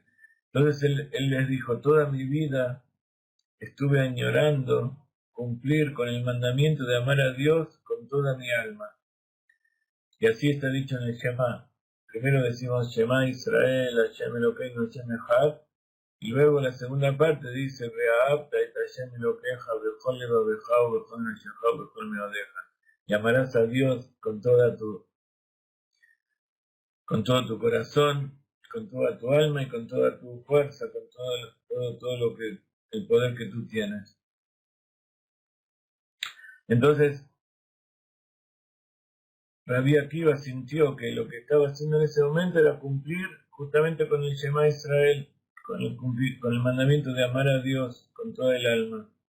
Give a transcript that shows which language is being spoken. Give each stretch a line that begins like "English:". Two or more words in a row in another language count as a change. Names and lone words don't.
Spanish: Entonces él les dijo, toda mi vida estuve añorando cumplir con el mandamiento de amar a Dios con toda mi alma. Y así está dicho en el Shema.
Hebrew: Primero decimos שמע ישראל, השם אלוקינו, השם אחד,
Spanish: y luego la segunda parte dice
Hebrew: ואהבת את השם אלוקיך בכל לבבך ובכל נפשך ובכל מאדך.
Spanish: Y amarás a Dios con todo tu corazón, con toda tu alma y con toda tu fuerza, con todo lo que el poder que tú tienes. Entonces Rabbi Akiva sintió que lo que estaba haciendo en ese momento era cumplir justamente con el
Hebrew: שמע ישראל,
Spanish: con el mandamiento de amar a Dios con toda el alma.